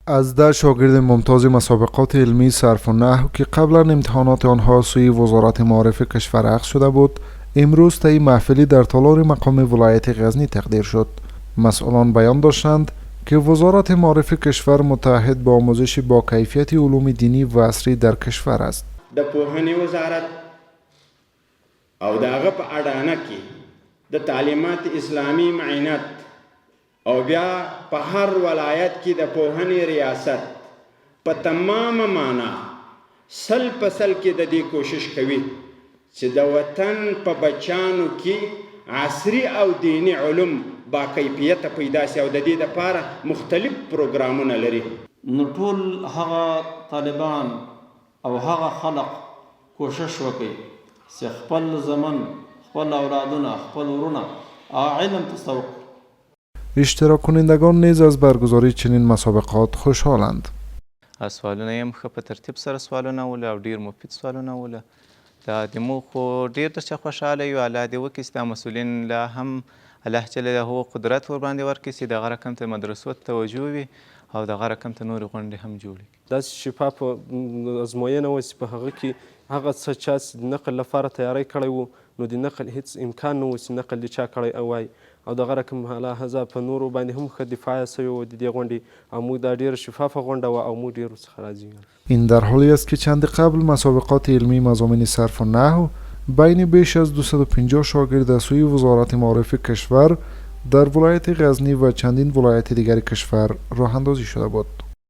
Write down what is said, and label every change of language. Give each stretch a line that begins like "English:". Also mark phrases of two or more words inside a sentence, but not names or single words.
Persian: از 10 شاگرد ممتاز مسابقات علمی صرف و نحو که قبلا امتحانات آنها سوی وزارت معارف کشور اخذ شده بود، امروز طی محفلی در تالار مقام ولایت غزنی تقدیر شد. مسئولان بیان داشتند که وزارت معارف کشور متعهد به آموزش با کیفیت علوم دینی و عصری در کشور است.
Pashto: د پوهنې وزارت او دغه په اډانه کې د تعلیمات اسلامي معینات او بیا په هر ولایت کې د پوهنې ریاست په تمامه معنا سل په سل کې د دې کوشش کوي چې د وطن په بچانو کې عصري او دینی علوم با کیفیت پیدا شي او د دې لپاره مختلف پروګرامونه لري. نو ټول هغه طالبان او هغه خلق کوشش وکړي چې خپل زمن، خپل اولادونه، خپل ورونه علم تصور.
Persian: اشتراک کنندگان نیز از برگزاری چنین مسابقات خوشحالند.
Pashto: سوالونه هم ښه په ترتیب سره سوالونه ول او ډیر مفید سوالونه ول. دا د مو خو ډیر درڅخه خوشحاله یو. الله دې وکړي چې دا مسؤلین لا هم الله جل قدرت ور باندې ورکړي چې دغه رقم ته مدرسو ته توجه وي او دغه رقم ته نورې غونډې هم جوړې کړي. داسې شفاف ازموینه وه چې په هغه کې هغه څه چا چې د نقل لپاره تیاری کړی و نو د نقل هیڅ امکان نه و چې نقل د چا کړی وای او دغه رقم لحاظه په نورو باندې هم ښه دفاع سوې وه د دې غونډې او موږ دا ډېره شفافه غونډه وه او موږ ډېر ورڅخه راضي یو.
Persian: این در حالی است که چند قبل مسابقات علمی مضامین صرف و نحو بین بیش از 250 شاگرد از سوی وزارت معارف کشور در ولایت غزنی و چندین ولایت دیگر کشور راه اندازی شده بود.